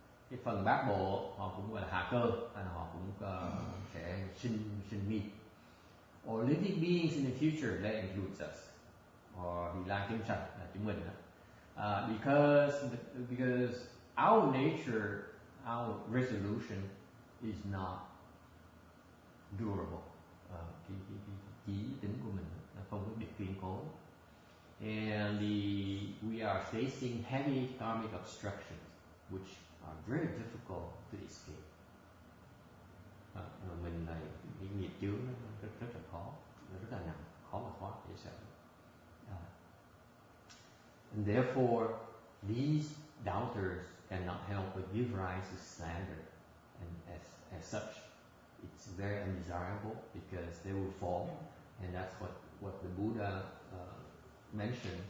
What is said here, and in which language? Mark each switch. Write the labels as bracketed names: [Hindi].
[Vietnamese] Cái phần bát bộ họ cũng gọi là hạ cơ, họ cũng sẽ sinh nghi. [English] Or living beings in the future, that includes us. [Vietnamese] Or vị lai chúng sanh là chúng mình. [English] Because our nature, our resolution is not durable. [Vietnamese] Cái chí tính của mình nó không có được kiên cố. [English] And we are facing heavy karmic obstructions, which are very difficult to escape. [Vietnamese] Mình này cái nghiệp chướng nó rất là khó, nó rất là nặng, khó mà thoát dễ sợ. [English] And therefore, these doubters cannot help but give rise to slander, and as such, it's very undesirable because they will fall, and that's what the Buddha mentioned.